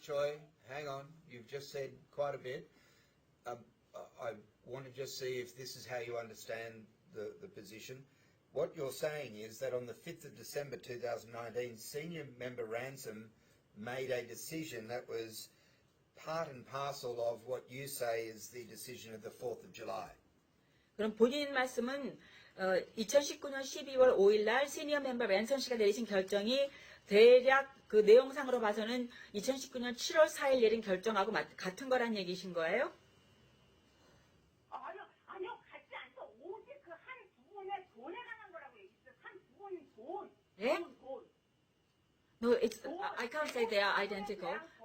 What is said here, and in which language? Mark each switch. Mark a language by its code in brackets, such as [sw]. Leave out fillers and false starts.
[en] Choi, hang on. You've just said quite a bit. I want to just see if this is how you understand the position. What you're saying is that on the 5th of December 2019, Senior Member Ransom made a decision that was part and parcel of what you say is the decision of the 4th of July. [ko] 그럼 본인 말씀은 2019년 12월 5일 날 시니어 멤버 랜선 씨가 내리신 결정이 대략 그 내용상으로 봐서는 2019년 7월 4일 내린 결정하고 같은 거란 얘기신 거예요? 아니요, 같지 않죠. 오직 그 한 부분에 돈에 관한 거라고 얘기했어요. 한 부분 돈. 예? 돈. [en] No, I can't say they are identical.